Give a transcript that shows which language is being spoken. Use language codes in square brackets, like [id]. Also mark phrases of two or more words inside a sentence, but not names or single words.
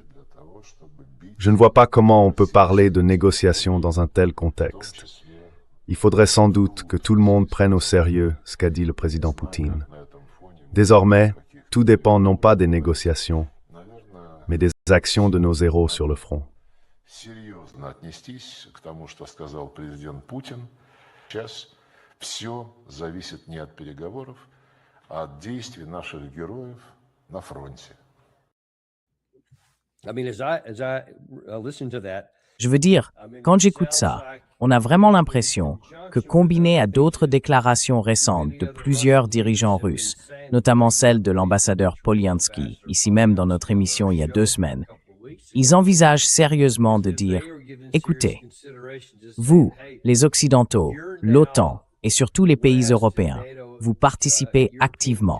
[fr] Je ne vois pas comment on peut parler de négociations dans un tel contexte. Il faudrait sans doute que tout le monde prenne au sérieux ce qu'a dit le président Poutine. Désormais, tout dépend non pas des négociations, mais des actions de nos héros sur le front. [ru] Серьезно отнестись к тому, что сказал президент Путин. Сейчас все зависит не от переговоров, а от действий наших героев на фронте. [fr] Je veux dire, quand j'écoute ça, on a vraiment l'impression que combiné à d'autres déclarations récentes de plusieurs dirigeants russes, notamment celle de l'ambassadeur Polyansky, ici même dans notre émission il y a 2 semaines, ils envisagent sérieusement de dire « Écoutez, vous, les Occidentaux, l'OTAN et surtout les pays européens, vous participez activement.